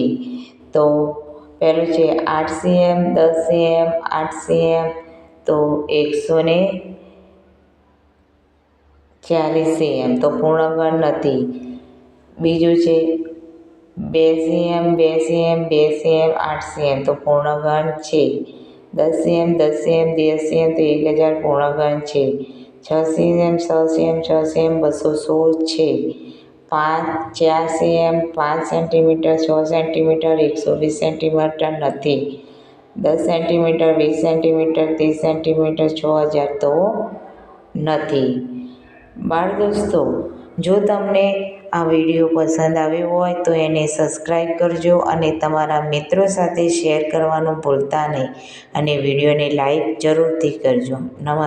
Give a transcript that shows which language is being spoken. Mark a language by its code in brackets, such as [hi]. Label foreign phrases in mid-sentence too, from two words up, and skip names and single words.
[gu] તો પહેલું છે 8 cm, 10 cm, 8 cm તો 140 cm તો પૂર્ણ ઘન નથી. બીજું છે 2 cm, 2 cm, 2 cm, 8 cm તો પૂર્ણ ઘન છે. 10 cm, 10 cm, 10 cm તો 1000 પૂર્ણ ઘન છે. 6 cm, 6 cm, 6 cm 216 છે. 4 cm, 5 cm, 6 cm 120 cm નથી. 10 cm, 20 cm, 30 cm 6000 તો નથી. બાળ દોસ્તો, જો તમને આ વિડીયો પસંદ આવ્યો હોય તો એને સબસ્ક્રાઈબ કરજો અને તમારા મિત્રો સાથે શેર કરવાનું ભૂલતા નહીં અને વિડીયોને લાઈક જરૂરથી કરજો.